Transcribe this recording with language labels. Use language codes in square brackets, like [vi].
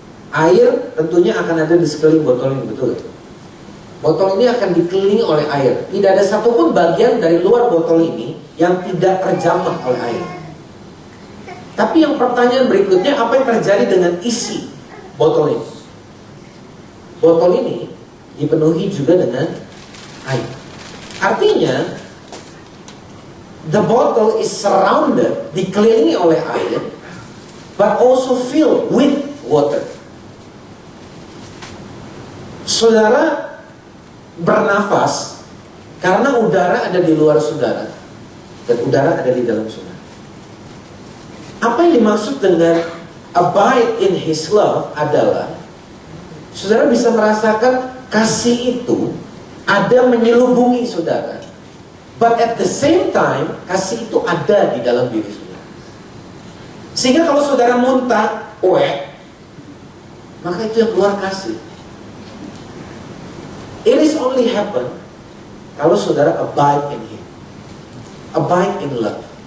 [id] Air tentunya akan ada di sekeliling botol ini, betul? Botol ini akan dikelilingi oleh air. Tidak ada satupun bagian dari luar botol ini yang tidak terjamah oleh air. Tapi yang pertanyaan berikutnya, apa yang terjadi dengan isi botol ini? Botol ini dipenuhi juga dengan air. Artinya, [en] the bottle is surrounded, [id] dikelilingi oleh air, [en] but also filled with water. [id] Saudara bernafas karena udara ada di luar saudara dan udara ada di dalam saudara. Apa yang dimaksud dengan [en] abide in His love [id] adalah saudara bisa merasakan kasih itu ada menyelubungi saudara, [en] but at the same time [id] kasih itu ada di dalam diri saudara. Sehingga kalau saudara muntah, maka itu yang keluar kasih. [en] It is only happen [id] kalau saudara [en] abide in Him, abide in love.